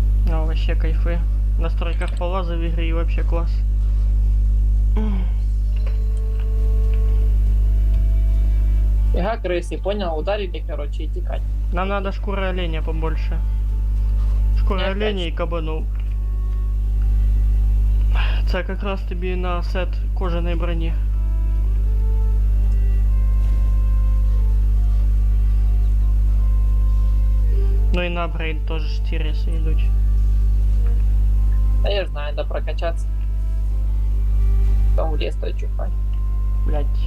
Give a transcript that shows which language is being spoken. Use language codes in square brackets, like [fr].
[ru] А, вообще кайфы. В настройках полаза в игре и вообще класс. Яга крысы, понял? Ударили, короче, и текать. Нам надо шкуры оленя побольше. [uk] Шкури Я оленя і кабанов. Це якраз тобі на сет кожаної броні. Ну і на апгрейд теж тіреси йдуть. [ru] Да я ж знаю, надо прокачаться. Потом в лес той чухать. Блять.